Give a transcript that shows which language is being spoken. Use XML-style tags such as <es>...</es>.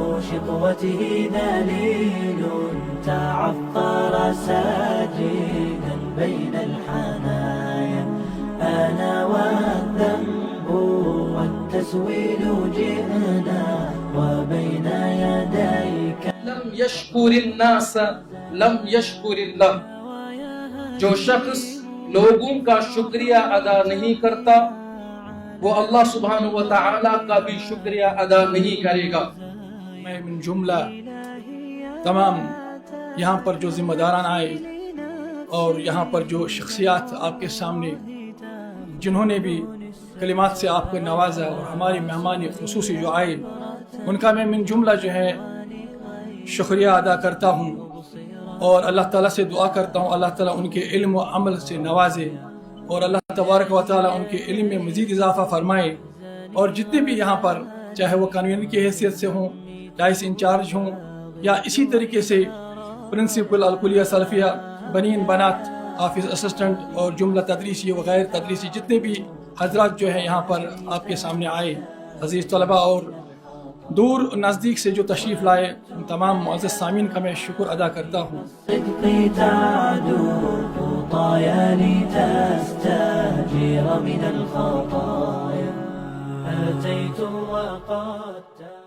<ar>شقوته دليل تعثر ساجدا بين الحنايا أنا والذنب والتسويل جئنا وبين يديك لم يشكر الناس لم يشكر اللہ.</ar> <ur>جو شخص لوگوں کا شکریہ ادا نہیں کرتا وہ اللہ سبحانہ و تعالیٰ کا بھی شکریہ ادا نہیں کرے گا. میں من جملہ تمام یہاں پر جو ذمہ داران آئے اور یہاں پر جو شخصیات آپ کے سامنے جنہوں نے بھی کلمات سے آپ کو نوازا اور ہماری مہمان خصوصی جو آئے ان کا میں من جملہ جو ہے شکریہ ادا کرتا ہوں اور اللہ تعالیٰ سے دعا کرتا ہوں اللہ تعالیٰ ان کے علم و عمل سے نوازے اور اللہ تبارک و تعالیٰ ان کے علم میں مزید اضافہ فرمائے. اور جتنے بھی یہاں پر چاہے وہ کنوینر کی حیثیت سے ہوں رائس انچارج ہوں یا اسی طریقے سے پرنسپل الکلیہ سلفیہ بنین بنات آفس اسسٹنٹ اور جملہ تدریسی و غیر تدریسی جتنے بھی حضرات جو ہیں یہاں پر آپ کے سامنے آئے عزیز طلباء اور دور نزدیک سے جو تشریف لائے ان تمام معزز سامعین کا میں شکر ادا کرتا ہوں.</ur> <ar>صدقي تعدو خطايا لتستهجر من الخطايا أتيت وقد</ar>